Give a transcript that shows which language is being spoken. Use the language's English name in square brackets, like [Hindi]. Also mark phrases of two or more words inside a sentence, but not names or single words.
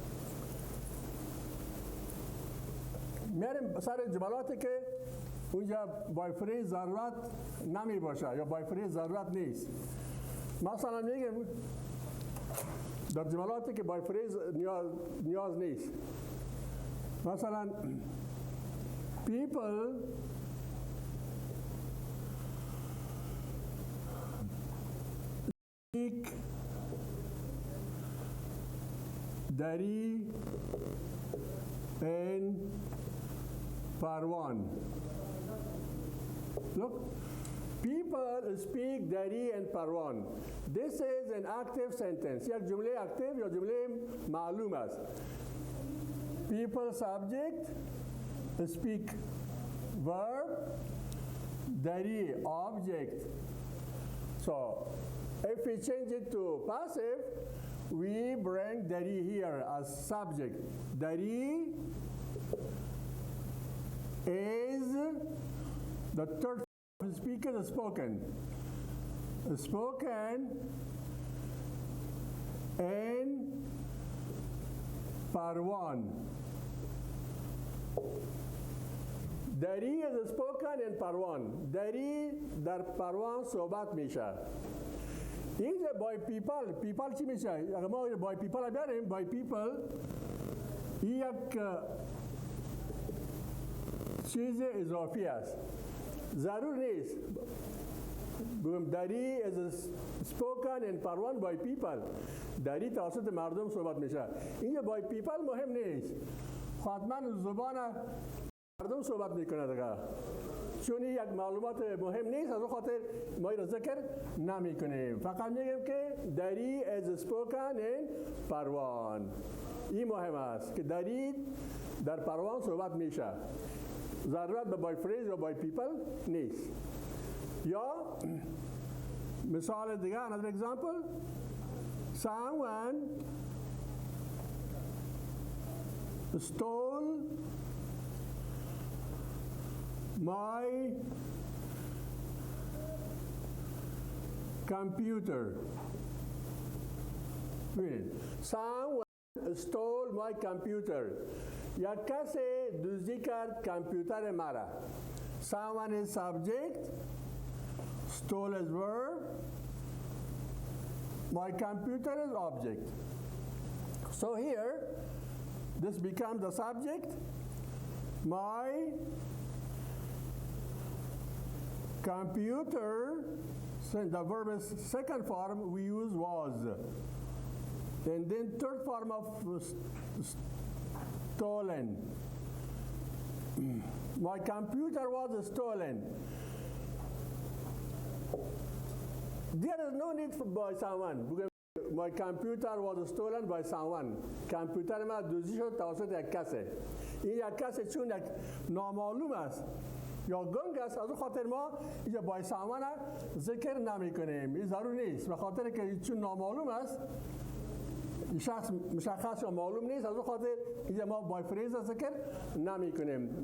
[Persian] میریم سر جملاتی که اونجا [English] by phrase [Persian] ضرورت نمی باشه یا [English] by phrase [Persian] ضرورت نیست مثلا میگیم در جملاتی که [English] by phrase [Persian] نیاز نیست مثلا [English] people speak Dari and Parwan. Look, people speak Dari and Parwan. This is an active sentence. یک جمله active یا جمله معلوم است. People subject, speak verb, Dari object. So, if we change it to passive, we bring Dari here as subject. Dari is the third speaker is spoken. Spoken in Parwan. Dari is spoken in Parwan. [Persian] Dari در پروان صحبت میشه. اینجا [English] by people [Persian] چی میشه؟ اگر ما [English] by people [Persian] بیاریم [English] by people [Persian] این یک چیز اضافی است. ضرور نیست. بگم داری [English] is spoken in Parwan by people. [Persian] داری توسط مردم صحبت میشه. اینجا [English] by people [Persian] مهم نیست. حتما زبان مردم صحبت میکنه دیگه. چون یک معلومات مهم نیست از اون خاطر ما این را ذکر نمی کنیم فقط میگیم که داری [English] is spoken in [Persian] پروان این مهم است که داری در پروان صحبت میشه ضرورت به [English] by phrase [Persian] یا [English] by people [Persian] نیست یا مثال دیگه [English] another example someone stole my computer. Someone stole my computer. [Persian] یک کسی دزدی کرد کامپیوتر مرا. [English] Someone is subject. Stole is verb. My computer is object. So here, this becomes the subject. My computer, the verb is second form, we use was. And then third form of stolen. My computer was stolen. There is no need for by someone. My computer was stolen by someone. [Persian] کامپیوتر ما دزدی شد توسط یک کسی. این یک کسی چون یک نامعلوم است یا گنگ است از اون خاطر ما اینجا [English] by someone [Persian] ذکر نمی کنیم این ضرور نیست به خاطر که چون نامعلوم است شخص مشخص یا معلوم نیست، از اون خاطر اینجا ما [English] by phrase [Persian] ذکر نمی کنیم.